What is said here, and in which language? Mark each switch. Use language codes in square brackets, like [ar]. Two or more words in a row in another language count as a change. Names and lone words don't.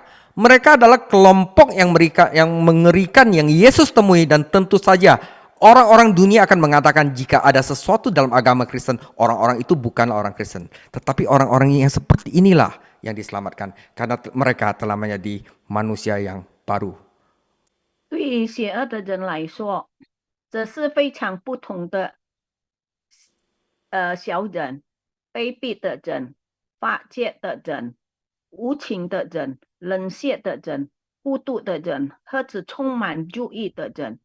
[id] Mereka adalah kelompok yang mengerikan yang Yesus temui, dan tentu saja orang-orang dunia akan mengatakan jika ada sesuatu dalam agama Kristen, orang-orang itu bukanlah orang Kristen. Tetapi orang-orang yang seperti inilah yang diselamatkan karena mereka telah menjadi manusia yang baru. [zh] 对于邪恶的人来说，这是非常不同的小人、卑鄙的人、发泄的人、无情的人、冷血的人、孤独的人，或者充满注意的人。